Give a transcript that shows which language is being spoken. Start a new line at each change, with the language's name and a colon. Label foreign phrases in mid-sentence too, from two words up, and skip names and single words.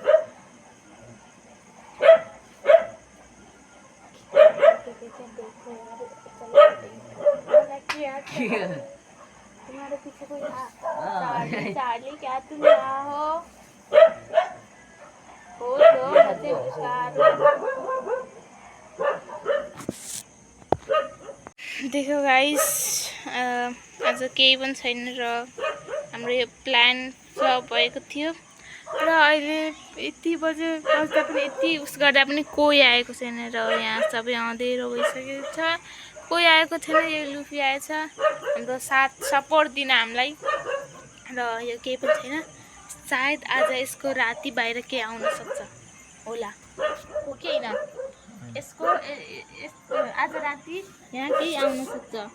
Hindi: तुम्हारे पीछे कोई था चार्ली चार्ली क्या तुम यहाँ हो तो मुझे पुकारो देखो गाइस
Nepali: आज केही पनि छैन र हाम्रो यो प्लान फ्लप भएको थियो र अहिले यति बजे बस्दा पनि यति उस गर्दा पनि कोही आएको छैन र यहाँ सबै अँधेरो भइसकेको छ कोही आएको छैन यो लुफी आएछ हाम्रो साथ सपोर्ट दिन हामीलाई र यो केही पनि छैन सायद आज यसको राति बाहिर के आउन सक्छ होला हो कि हैन यसको आज राति यहाँ केही आउन सक्छ